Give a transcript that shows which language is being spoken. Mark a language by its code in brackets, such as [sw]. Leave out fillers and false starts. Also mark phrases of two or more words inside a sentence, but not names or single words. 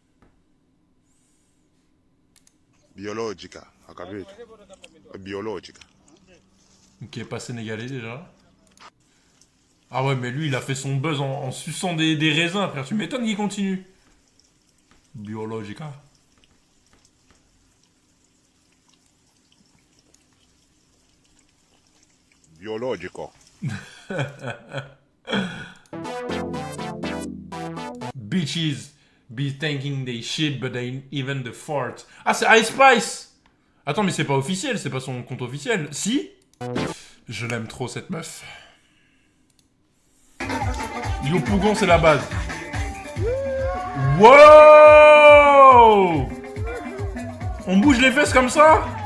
[it] Biologica, ha capito? È biologica. [fr] Qui est pas sénégalais, déjà. Ah ouais, mais lui, il a fait son buzz en suçant des raisins, frère. Tu m'étonnes qu'il continue. [it] Biologica. Biologico. [en] Bitches be thinking they shit, but they even the fart. [fr] Ah, c'est Ice Spice! Attends, mais c'est pas officiel, c'est pas son compte officiel. Si? Je l'aime trop, cette meuf. Yo Pougon, c'est la base. Wow! On bouge les fesses comme ça?